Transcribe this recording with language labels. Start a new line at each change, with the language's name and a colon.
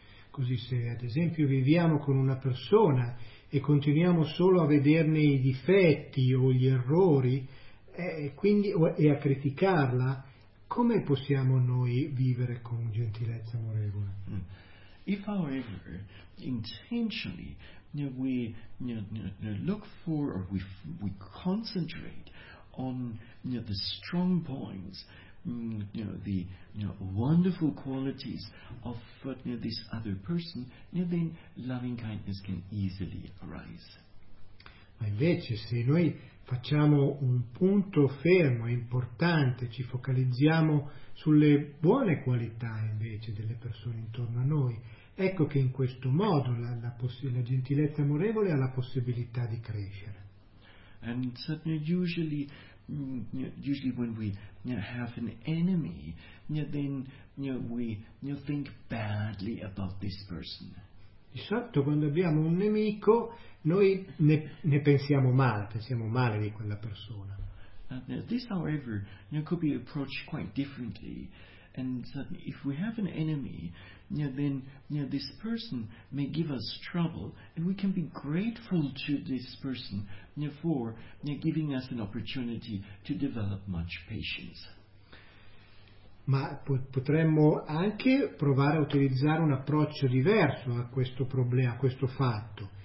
Italian: Così, se ad esempio viviamo con una persona e continuiamo solo a vederne i difetti o gli errori, e a criticarla, come possiamo noi vivere con gentilezza amorevole?
English: If, however, intentionally look for or we concentrate on the strong points, the wonderful qualities of this other person, then loving kindness can easily arise.
Italian: Ma invece, se noi facciamo un punto fermo, importante, ci focalizziamo sulle buone qualità invece delle persone intorno a noi, ecco che in questo modo la gentilezza amorevole ha la possibilità di crescere.
English: And usually when we have an enemy, then we think badly about this person.
Italian: Di solito quando abbiamo un nemico, noi ne pensiamo male di quella persona.
English: This, however, could be approached quite differently. And if we have an enemy, then this person may give us trouble, and we can be grateful to this person for giving us an opportunity to develop much patience.
Italian: Ma potremmo anche provare a utilizzare un approccio diverso a questo problema, a questo fatto.